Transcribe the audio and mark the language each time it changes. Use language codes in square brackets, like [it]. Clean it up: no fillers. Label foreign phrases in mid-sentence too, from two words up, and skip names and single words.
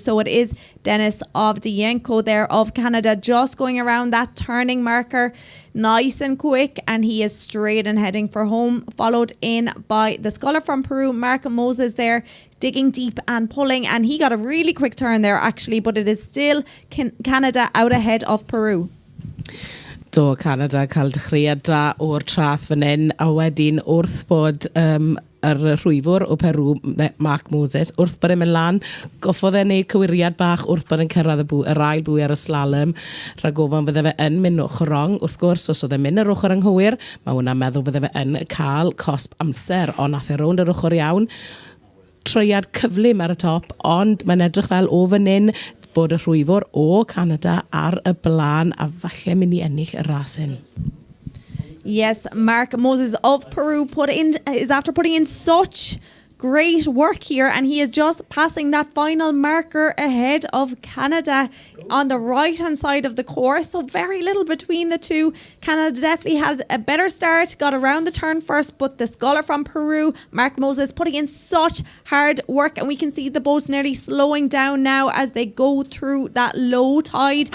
[en] So it is Denis Ovdiyenko there of Canada just going around that turning marker nice and quick, and he is straight and heading for home, followed in by the sculler from Peru, Mark Moses there, digging deep and pulling, and he got a really quick turn there actually, but it is still Canada out ahead of Peru. [cy] Do Canada cael dechreuad da o'r trath fan hyn, a wedyn wrth bod rhwyfwr o Peru, Mark Moses, wrth bod e'n mynd lan, goffodd e'n neud cywiriad bach wrth bod e'n cyrraedd yr ail bwy ar y slalom. Rhag ofon fydde fe yn mynd ochr rong, wrth gwrs, os oedd e'n mynd yr ochr anghywir, mae hwnna'n meddwl fydde fe yn cael cosp amser, ond nath e rownd yr ochr iawn. Troiad cyflym ar y top, ond mae'n edrych fel o fan hyn bod y rhwyfwr o Canada ar y blaen a falle mynd i ennill y ras hyn. [en] Yes, Mark Moses of Peru is after putting in such great work here, and he is just passing that final marker ahead of Canada on the right hand side of the course, so very little between the two. Canada definitely had a better start, got around the turn first, but the sculler from Peru, Mark Moses, putting in such hard work, and we can see the boats nearly slowing down now as they go through that low tide.